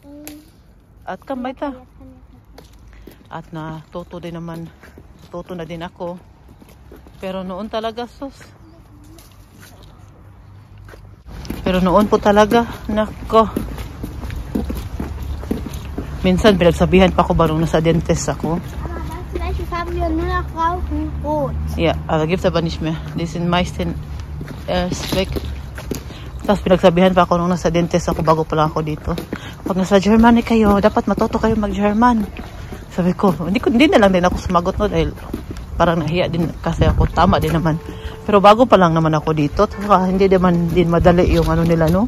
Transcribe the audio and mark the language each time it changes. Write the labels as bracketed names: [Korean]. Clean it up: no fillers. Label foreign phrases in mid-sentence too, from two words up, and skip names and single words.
[Filipino] At kambay ta. At natuto na din ako. Pero noon talaga, Pero noon po talaga, nako. Minsan pinagsabihan pa ako barong nasa dentist ako. [German] Ja, aber gibt's aber nicht mehr. Die sind meistens erst weg. [Filipino] Tapos pinagsabihan pa ako nung nasa dentist ako bago pa lang ako dito. Pag nasa Germany kayo, dapat matuto kayo mag-German. Sabi ko, hindi na lang din ako sumagot no dahil parang nahiya din kasi ako, tama din naman. Pero bago pa lang naman ako dito, hindi naman din madali yung ano nila, no?